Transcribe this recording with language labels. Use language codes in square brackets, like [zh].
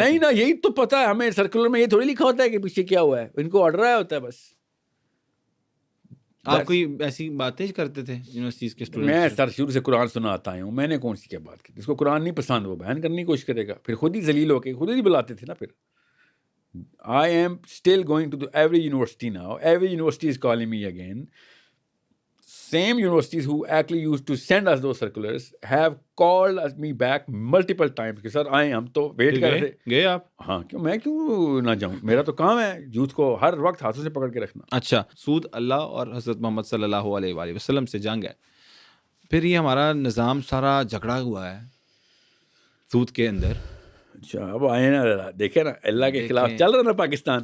[ur] نہیں نا, یہی تو پتا ہے ہمیں, سرکولر میں یہ تھوڑی لکھا ہوتا ہے کہ پیچھے کیا ہوا ہے, ان کو آرڈر آیا ہوتا ہے بس. آپ کوئی ایسی باتیں کرتے تھے یونیورسٹیز کے اسٹوڈنٹ؟ میں سر شروع سے قرآن سنا آتا ہوں, میں نے کون سی کیا بات کی. جس کو قرآن نہیں پسند وہ بیان کرنے کی کوشش کرے گا, پھر خود ہی ذلیل ہو کے خود ہی بلاتے تھے نا. [en] پھر I am still going to every university now. Every university is calling me again. Same universities who actually used to send us those circulars have called me back multiple times [ur] کہ سر آئے, ہم تو ویٹ کر رہے. گئے آپ؟ ہاں, کیوں میں کیوں نہ جاؤں, میرا تو کام ہے یوتھ کو ہر وقت ہاتھوں سے پکڑ کے رکھنا. اچھا, سود اللہ اور حضرت محمد صلی اللہ علیہ وآلہ وسلم سے جنگ ہے. پھر یہ ہمارا نظام سارا جھگڑا ہوا ہے سود کے اندر. اچھا, اب آئے نا, دیکھیں نا, اللہ کے خلاف چل رہا نا پاکستان.